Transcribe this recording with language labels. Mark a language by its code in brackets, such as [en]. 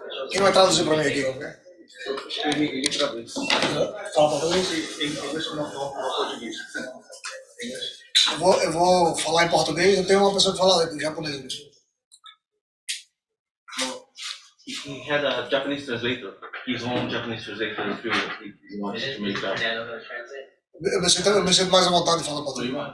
[pt] Quem vai traduzir para mim aqui? Eu vou falar em português, eu tenho uma pessoa que fala em japonês. [en] He had a Japanese translator, his own Japanese translator. He wants to make that. [pt] Eu me sinto mais à vontade de falar português.